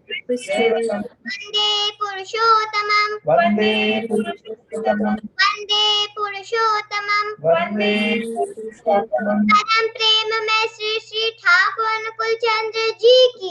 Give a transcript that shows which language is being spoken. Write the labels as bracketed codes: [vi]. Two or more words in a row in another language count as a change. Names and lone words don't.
[sa] Christus. वन्दे पुरुषोत्तमं वन्दे पुरुषोत्तमं. वन्दे पुरुषोत्तमं वन्दे पुरुषोत्तमं. [hi] परम प्रेम में श्री श्री ठाकुर अनुकूल चंद्र जी की